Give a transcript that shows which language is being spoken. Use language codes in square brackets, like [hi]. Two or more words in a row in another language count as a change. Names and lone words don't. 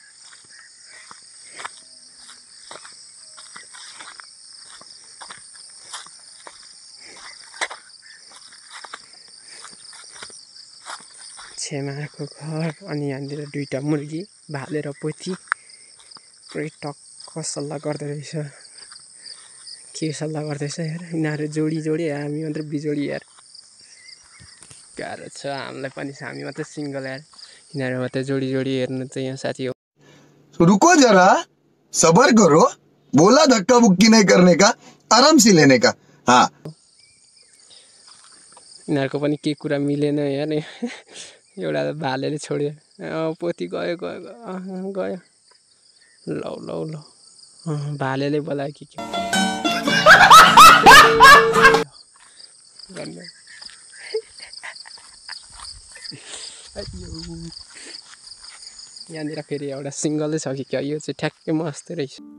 [ne] छेमारको घर अनि यहाँनिर दुईटा मुर्गी भालेर पोथी पुरै टक्क सल्लाह गर्दै रहेछ। के सल्लाह गर्दैछ यार, यिनीहरू जोडी जोडी, हामी मात्र बिजोडी यार। गाह्रो छ हामीलाई पनि, हामी मात्रै सिङ्गल यार, यिनीहरू मात्रै जोडी जोडी हेर्नु चाहिँ यहाँ साथी हो। [hi] रुको जरा सबर करो, बोला धक्का बुक्की नहीं करने का, आराम से लेने का। हाँ, [ne] यिनीहरूको पनि के कुरा मिलेन यार। एउटा भालेले छोड्यो, पोथी गयो गयो गयो। लौ लौ लौ, भालेले बोलायो कि के यहाँनिर फेरि एउटा सिङ्गलै छ कि क्या, यो चाहिँ ठ्याक्कै मस्तै रहेछ।